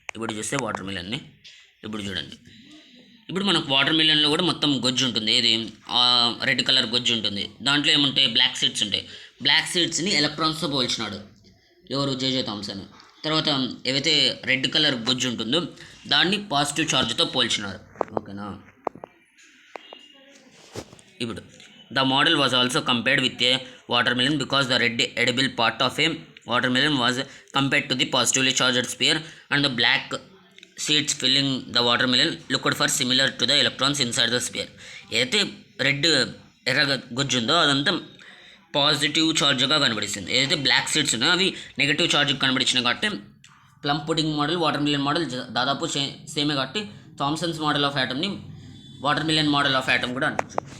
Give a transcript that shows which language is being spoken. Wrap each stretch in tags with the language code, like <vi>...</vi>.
<te>ఇప్పుడు చూస్తే వాటర్ మిలన్ని ఇప్పుడు చూడండి. ఇప్పుడు మనకు వాటర్ మిలన్లో కూడా మొత్తం గొజ్జు ఉంటుంది, ఏది రెడ్ కలర్ గొజ్జు ఉంటుంది. దాంట్లో ఏముంటాయి, బ్లాక్ సీడ్స్ ఉంటాయి. బ్లాక్ సీడ్స్ని ఎలక్ట్రాన్స్తో పోల్చినాడు ఎవరు, జేజే థామ్సన్. తర్వాత ఏవైతే రెడ్ కలర్ గొజ్జు ఉంటుందో దాన్ని పాజిటివ్ ఛార్జ్తో పోల్చినారు. ఓకేనా. ఇప్పుడు</te> <en>The model was also compared with a watermelon because the red edible part of a watermelon was compared to the positively charged sphere, and the black seeds filling the watermelon looked for similar to the electrons inside the sphere.</en> <te>ఏదైతే red ఎర్ర గుజ్జు ఉందో అదంతా positive ఛార్జ్గా కనబడిస్తుంది. ఏదైతే black seeds ఉన్నాయో అవి negative ఛార్జ్కి కనబడించినాయి కాబట్టి plum pudding model water million model దాదాపు సేమే కాబట్టి Thomsons model of యాటమ్ని water million model of atom కూడా అనొచ్చు.</te>